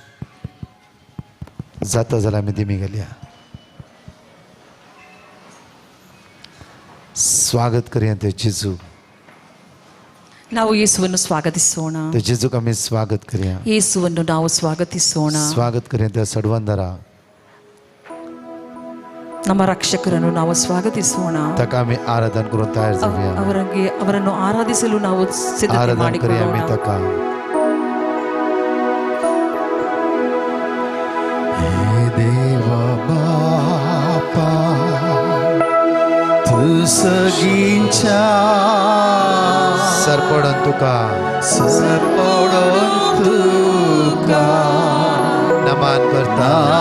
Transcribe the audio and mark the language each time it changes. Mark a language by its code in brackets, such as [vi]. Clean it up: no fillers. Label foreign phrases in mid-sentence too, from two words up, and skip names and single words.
[kok] जाता जाल्यार आमी दिमी घालया. स्वागत करूया ते जेजू. [kn] ನಾವು ಯೇಸುವನ್ನು ಸ್ವಾಗತಿಸೋಣ. [kok] ते जेजूक आमी स्वागत करूया. [kn] ಯೇಸುವನ್ನು ನಾವು ಸ್ವಾಗತಿಸೋಣ. [kok] स्वागत करूया त्या सडवंदरा. [kn] ನಮ್ಮ ರಕ್ಷಕರನ್ನು ನಾವು ಸ್ವಾಗತಿಸೋಣ. [kok] ताका आमी आराधन करून तयार जाऊया. [kn] ಅವರನ್ನು ಆರಾಧಿಸಲು ನಾವು ಸಿದ್ಧತೆ [kok] आराधन करूया आमी [kn] ಮಾಡಿಕೊಳ್ಳೋಣ. [kok] ताका. देवा सगिंचा सरपडन तुका नमान करता